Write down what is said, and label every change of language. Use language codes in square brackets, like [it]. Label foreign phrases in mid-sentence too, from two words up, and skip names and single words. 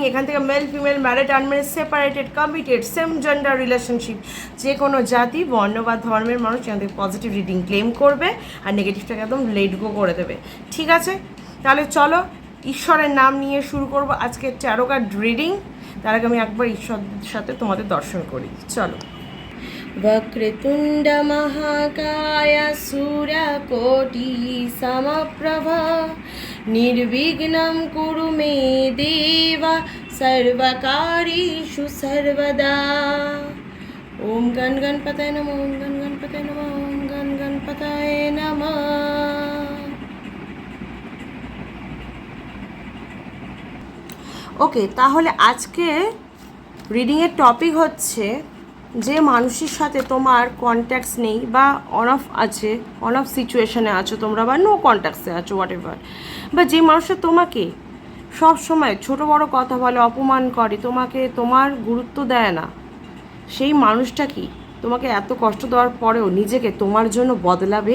[bn] এখান থেকে [en] male female, married unmarried, separated, committed, same gender relationship, [bn] যে কোনো জাতি বর্ণ বা ধর্মের মানুষ এখান থেকে [en] positive reading [bn] ক্লেম করবে আর নেগেটিভটাকে একদম [en] let go [bn] করে দেবে, ঠিক আছে? তাহলে চলো ঈশ্বরের নাম নিয়ে শুরু করবো আজকের [en] tarot card reading. [bn] তার আগে আমি একবার ঈশ্বরের সাথে তোমাদের দর্শন করি, চলো। [sa] वक्रतुण्ड महाकाय सूर्यकोटि समप्रभा निर्विघ्नं कुरु मे देव सर्वकार्येषु सर्वदा। ओम गण गणपतये नमः, ओम गण गणपतये नमः, ओम गण गणपतये नमः। [bn] ওকে, তাহলে আজকে রিডিংয়ের টপিক হচ্ছে যে মানুষের সাথে তোমার কন্ট্যাক্টস নেই বা [en] on off [bn] আছে, [en] on off situation [bn] আছো তোমরা, বা [en] no contacts [bn] আছো, [en] what ever, [bn] বা যে মানুষটা তোমাকে সব সময় ছোটো বড়ো কথা বলে, অপমান করে, তোমাকে তোমার গুরুত্ব দেয় না, সেই মানুষটা কি তোমাকে এত কষ্ট দেওয়ার পরেও নিজেকে তোমার জন্য বদলাবে?